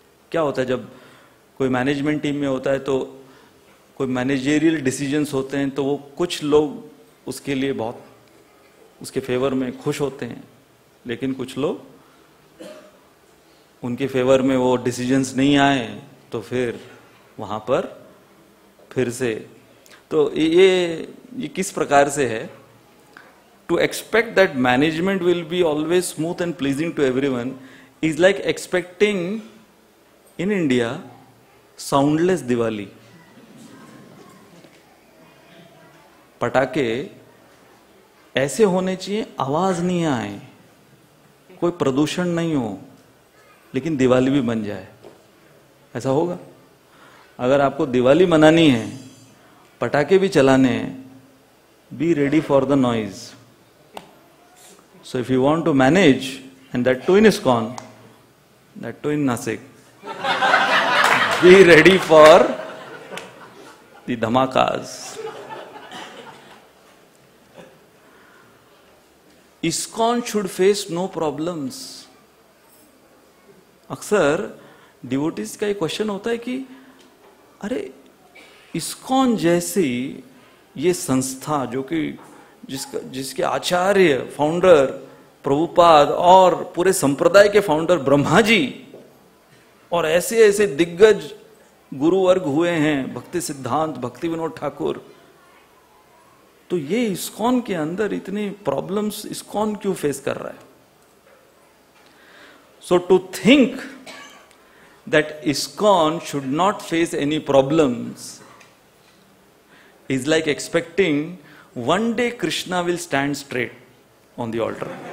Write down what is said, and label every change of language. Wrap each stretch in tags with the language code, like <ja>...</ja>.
<hi>क्या होता है जब कोई मैनेजमेंट टीम में होता है तो कोई मैनेजेरियल डिसीजंस होते हैं, तो वो कुछ लोग उसके लिए बहुत उसके फेवर में खुश होते हैं, लेकिन कुछ लोग उनके फेवर में वो डिसीजंस नहीं आए तो फिर वहां पर फिर से। तो ये किस प्रकार से है?</hi> <en>To expect that management will be always smooth and pleasing to everyone is like expecting in India soundless Diwali.</en> <hi>पटाखे ऐसे होने चाहिए, आवाज नहीं आए, कोई प्रदूषण नहीं हो, लेकिन दिवाली भी बन जाए। ऐसा होगा? अगर आपको दिवाली मनानी है, पटाखे भी चलाने हैं,</hi> <en>Be ready for the noise. So if you want to manage, and that too in ISKCON, that too in Nasik, be ready for the dhamakas. ISKCON should face no problems.</en> <hi>अक्सर डिवोटीज का एक question होता है कि अरे ISKCON जैसी ये संस्था जो कि जिसके आचार्य फाउंडर प्रभुपाद और पूरे संप्रदाय के फाउंडर ब्रह्मा जी और ऐसे ऐसे दिग्गज गुरुवर्ग हुए हैं, भक्ति सिद्धांत भक्ति विनोद ठाकुर, तो ये ISKCON के अंदर इतनी प्रॉब्लम्स ISKCON क्यों फेस कर रहा है?</hi> <en>So to think that ISKCON should not face any problems is like expecting one day Krishna will stand straight on the altar.</en>